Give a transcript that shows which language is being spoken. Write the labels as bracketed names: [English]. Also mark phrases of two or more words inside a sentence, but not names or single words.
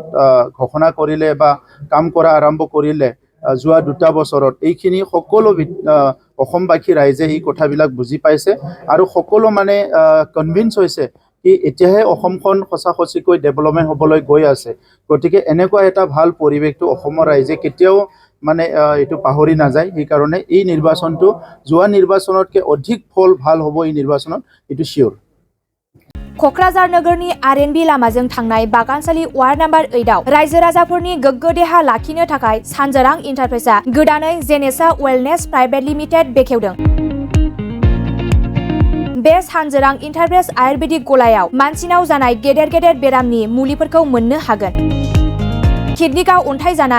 [Assamese] ঘোষণা কৰিলে বা কাম কৰা আৰম্ভ কৰিলে যোৱা 2 বছৰত এইখিনি সকলো অসমবাসী ৰাইজে এই কথাবিলাক বুজি পাইছে আৰু সকলো মানে কনভিন্স হৈছে কি এতিয়াহে অসমখন সঁচাকৈ ডেভেলপমেন্ট হ'বলৈ গৈ আছে গতিকে এনেকুৱা এটা ভাল পৰিৱেশটো অসমৰ ৰাইজে কেতিয়াও মানে এটো পাহৰি নাযায় এই কাৰণে এই নিৰ্বাচনটো যোৱা নিৰ্বাচনতকৈ অধিক ফল ভাল হ'ব এই নিৰ্বাচনত এটো শিওৰ [Bodo] क'क्राझार नगरनि आरएनबी लामाजों थांनाय बागानसालि [English] ward number [Bodo] 8 आव रायजो राजाफोरनि गोग्गो देहा लाखिनो थाखाय सानजोरां इन्टारप्राइजआ गोदानै जेनेसा वेलनेस प्राइभेट लिमिटेड बेखेवदों बे सानजोरां इन्टारप्राइज आयुर्वेदिक गलायाव मानसिनाव जानाय गेदेर गेदेर बेरामनि मुलिफोरखौ मोननो हागोन किडनिकाव अन्थाइ जानाय